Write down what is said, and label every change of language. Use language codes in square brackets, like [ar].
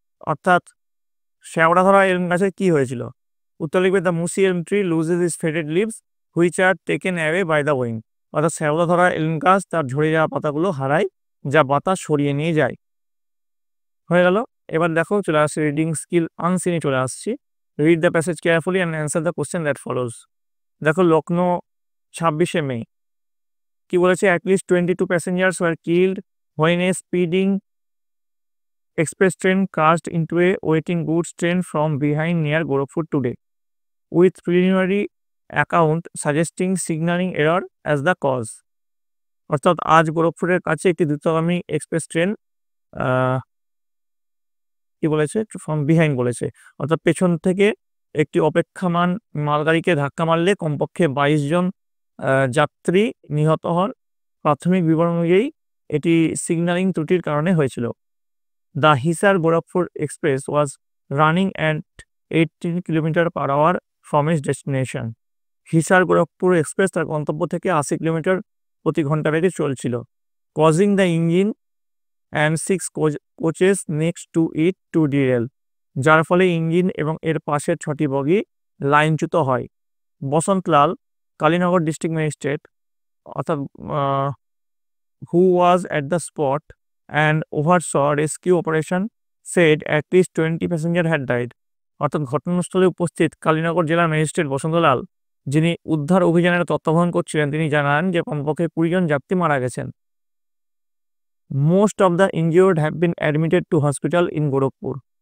[bn] অর্থাৎ শ্যাওড়া ধরা এলম গাছের কি হয়েছিল? উত্তর লিখবে [en] The mossy elm tree loses its faded leaves which are taken away by the wind. [bn] অর্থাৎ শ্যাওলা ধরা এলম গাছ তার ঝরে যাওয়া পাতাগুলো হারায়, যা বাতাস সরিয়ে নিয়ে যায়। হয়ে গেল। এবার দেখো চলে আসছে রিডিং স্কিল আনসিনে চলে আসছি। [en] Read the passage carefully and answer the question that follows. [bn] দেখো লখনৌ 26শে মে কি বলেছে, [en] At least 22 passengers were killed when a speeding express train crashed into a waiting goods train from behind near Gorakhpur today, with preliminary account suggesting signaling error as the cause. [bn] অর্থাৎ আজ গোরখপুরের কাছে একটি দ্রুতগামী express train কি বলেছে, [en] from behind [bn] বলেছে, অর্থাৎ পেছন থেকে একটি অপেক্ষামান মালগাড়িকে ধাক্কা মারলে কমপক্ষে 22 জন যাত্রী নিহত হন। প্রাথমিক বিবরণ অনুযায়ী এটি সিগন্যালিং ত্রুটির কারণে হয়েছিল। [en] The Hisar-Gorakhpur Express was running at 18 km/h from its destination. [bn] হিসার-গোরখপুর express তার গন্তব্য থেকে 80 কিলোমিটার প্রতি ঘন্টা বেগে চলছিল, [en] causing the engine and 6 coaches next to it to derail, [bn] যার ফলে ইঞ্জিন এবং এর পাশের 6টি বগি লাইনচ্যুত হয়। [en] Basantlal, Kalinagar district magistrate, অর্থাৎ who was at the spot and oversaw rescue operation, said at least 20 passengers had died. [bn] অর্থাৎ ঘটনাস্থলে উপস্থিত কালীনগর জেলার ম্যাজিস্ট্রেট বসন্তলাল, যিনি উদ্ধার অভিযানের তত্ত্বাবধান করছিলেন, তিনি জানান যে কমপক্ষে 20 জন যাত্রী মারা গেছেন। [en] Most of the injured have been admitted to hospital in Gorakhpur.